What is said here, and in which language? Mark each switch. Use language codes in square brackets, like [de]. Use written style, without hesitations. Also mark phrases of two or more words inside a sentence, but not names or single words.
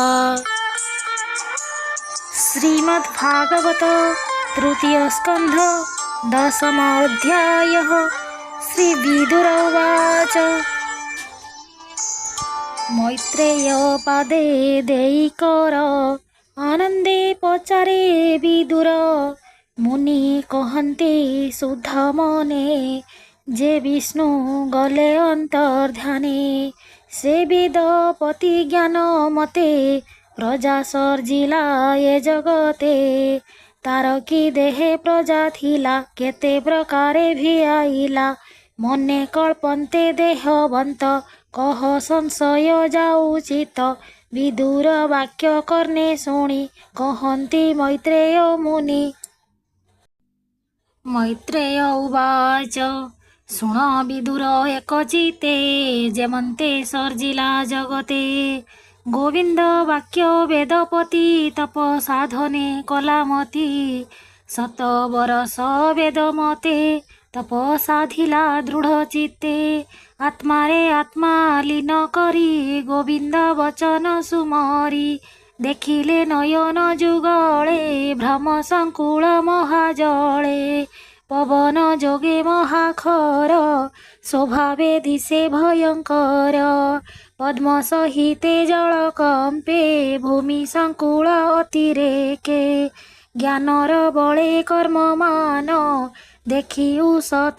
[sa] श्रीमद्भागवत तृतीय स्कंध दशमोऽध्यायः। श्री विदुर उवाच। [or] ମୈତ୍ରେୟ ପାଦେ ଦେଇକର ଆନନ୍ଦେ ପଚାରେ ବିଦୁର ମୁନି କହନ୍ତେ ଶୁଦ୍ଧ ମନେ ଯେ ବିଷ୍ଣୁ ଗଲେ ଅନ୍ତର୍ଧ୍ୟାନେ ସେ ବେଦପତି ଜ୍ଞାନ ମତେ ପ୍ରଜା ସର୍ଜିଲା ଏ ଜଗତେ ତାର କି ଦେହେ ପ୍ରଜା ଥିଲା କେତେ ପ୍ରକାରେ ଭି ଆଇଲା ମନେ କଳ୍ପନ୍ତେ ଦେହବନ୍ତ କହ ସଂଶୟ ଯାଉଚିତ ବିଦୁର ବାକ୍ୟ କର୍ଣ୍ଣେ ଶୁଣି କହନ୍ତି ମୈତ୍ରେୟ ମୁନି। ମୈତ୍ରେୟ ଉବାଚ ଶୁଣ ବିଦୁର ଏକଚିତେ ଯେମନ୍ତେ ସର୍ଜିଲା ଜଗତେ ଗୋବିନ୍ଦ ବାକ୍ୟ ବେଦପତି ତପ ସାଧନେ କଳାମତୀ ଶତ ବରସ ବେଦମତେ ତପ ସାଧିଲା ଦୃଢ଼ ଚିତ୍ତେ ଆତ୍ମାରେ ଆତ୍ମା ଲୀନ କରି ଗୋବିନ୍ଦ ବଚନ ସୁମରି ଦେଖିଲେ ନୟନ ଯୁଗଳେ ଭ୍ରମ ସଙ୍କୁଳ ମହାଜଳେ ପବନ ଯୋଗେ ମହାଖର ସ୍ୱଭାବେ ଦିଶେ ଭୟଙ୍କର ପଦ୍ମ ସହିତେ ଜଳ କମ୍ପେ ଭୂମି ସଙ୍କୁଳ ଅତିରେକେ ଜ୍ଞାନର ବଳେ କର୍ମ ମାନ ଦେଖି ଉସତ